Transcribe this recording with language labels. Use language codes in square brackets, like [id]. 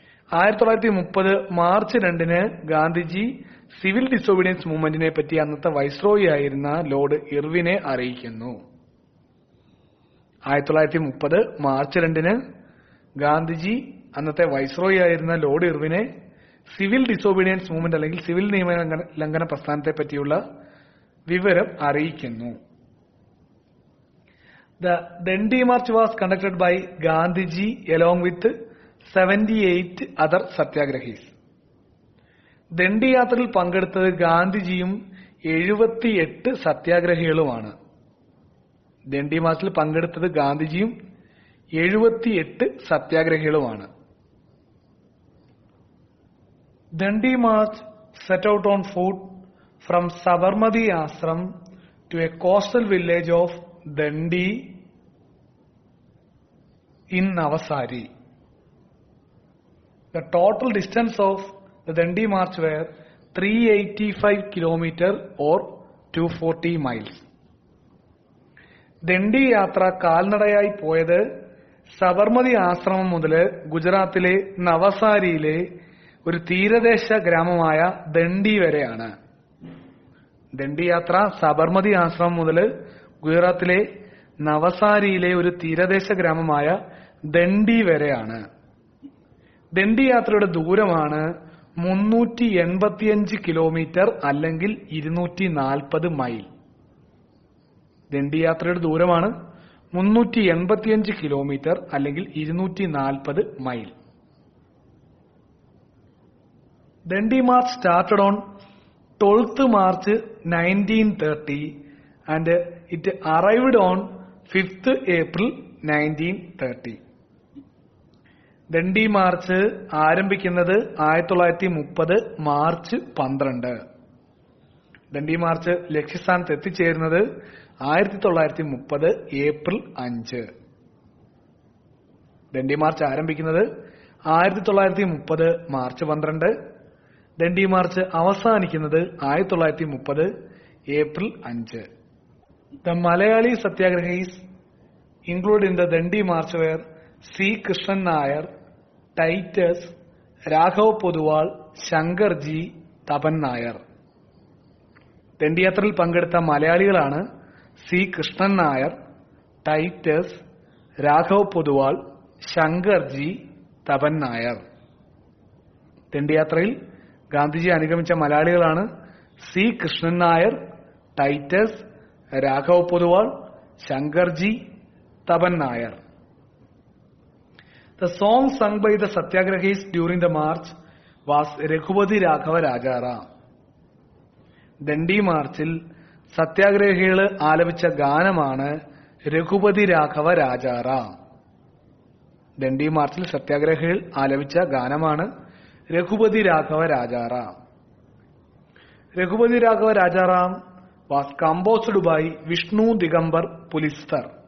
[ml] 1930 March 2 Gandhiji civil disobedience മൂവ്മെന്റിനെ പറ്റി അന്നത്തെ viceroy ആയിരുന്ന ലോർഡ് ഇർവിനെ അറിയിക്കുന്നു. 1930 മാർച്ച് 2 ഗാന്ധിജി അന്നത്തെ വൈസ്രോയി ആയിരുന്ന ലോർഡ് ഇർവിനെ സിവിൽ ഡിസോബീഡിയൻസ് മൂവ്മെന്റ് അല്ലെങ്കിൽ സിവിൽ നിയമ ലംഘന പ്രസ്ഥാനത്തെ പറ്റിയുള്ള വിവരം അറിയിക്കുന്നു. [en] The Dandi March was conducted by Gandhiji along with 78 other satyagrahis. [ml] Dandi യാത്രയിൽ പങ്കെടുത്തത് ഗാന്ധിജിയും 78 സത്യാഗ്രഹികളുമാണ്. ദണ്ഡി മാർച്ചിൽ പങ്കെടുത്തത് ഗാന്ധിജിയും 78 സത്യാഗ്രഹികളുമാണ്. [en] Dandi March set out on foot from Sabarmati Ashram to a coastal village of Dandi in Navsari. The total distance of the Dandi March were 385 km or 240 miles. [ml] Dandi യാത്ര കാൽനടയായി പോയത് സബർമതി ആശ്രമം മുതൽ ഗുജറാത്തിലെ നവസാരിയിലെ ഒരു തീരദേശ ഗ്രാമമായ ദണ്ഡി വരെയാണ്. ദണ്ഡി യാത്ര സബർമതി ആശ്രമം മുതൽ ഗുജറാത്തിലെ നവസാരിയിലെ ഒരു തീരദേശ ഗ്രാമമായ ദണ്ഡി വരെയാണ്. ദണ്ഡി യാത്രയുടെ ദൂരമാണ് 385 കിലോമീറ്റർ അല്ലെങ്കിൽ 240 മൈൽ. ദണ്ഡി യാത്രയുടെ ദൂരമാണ് 385 കിലോമീറ്റർ അല്ലെങ്കിൽ 240 mile. [en] Dandi March started on 12th March 1930 and it arrived on 5th April 1930. [ml] Dandi March ആരംഭിക്കുന്നത് 1930 മാർച്ച് 12. ദണ്ഡി മാർച്ച് ലക്ഷ്യസ്ഥാനത്ത് എത്തിച്ചേരുന്നത് 1930 ഏപ്രിൽ 5. ദണ്ഡി മാർച്ച് ആരംഭിക്കുന്നത് 1930 മാർച്ച് 12. ദണ്ഡി മാർച്ച് അവസാനിക്കുന്നത് 1930 April 5. [en] The Malayali Satyagrahis included in the Dandi March were C. Krishnan Nair, Titus, Raghav Poduwal, Shankarji, Tapan Nair. [ml] ദണ്ഡിയാത്രയിൽ പങ്കെടുത്ത മലയാളികളാണ് C Krishnan Nair, Titus, Raghav Poduval, Shankarji, Tapan Nair. ദണ്ഡിയാത്രയിൽ Gandhiji അനുഗമിച്ച മലയാളികളാണ് C Krishnan Nair, Titus, Raghav Poduval, Shankarji, Tapan Nair. [en] The song sung by the Satyagrahis during the march was Raghupati Raghava Rajaram. [ml] Dandi മാർച്ചിൽ സത്യാഗ്രഹികൾ ആലപിച്ച ഗാനമാണ് രഘുപതി രാഘവ രാജാറാം. ദണ്ഡി മാർച്ചിൽ സത്യാഗ്രഹികൾ ആലപിച്ച ഗാനമാണ് Raghupati Raghava Rajaram. [en] Raghupati Raghava Rajaram was composed by Vishnu Digambar Paluskar.